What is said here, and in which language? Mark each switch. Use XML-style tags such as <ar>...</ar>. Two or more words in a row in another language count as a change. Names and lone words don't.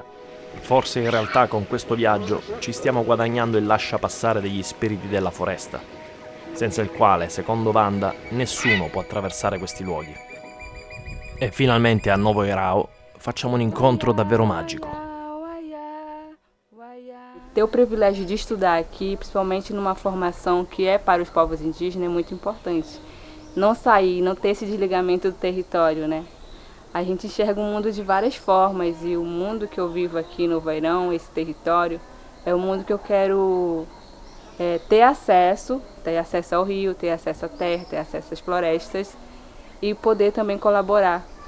<it>Forse in realtà con questo viaggio ci stiamo guadagnando il lasciapassare degli spiriti della foresta, senza il quale, secondo Wanda, nessuno può attraversare questi luoghi. E finalmente a Novo Erao facciamo un incontro davvero magico.</it> <pt>Ter o privilégio de estudar aqui, principalmente numa formação que é para os povos indígenas, é muito importante. Não sair, não ter esse desligamento do território, né? A gente enxerga o mundo de várias formas e o mundo que eu vivo aqui no Novoeirão, esse território, é o mundo que eu quero ter acesso ao rio, ter acesso à terra, ter acesso às florestas e poder também colaborar.</pt>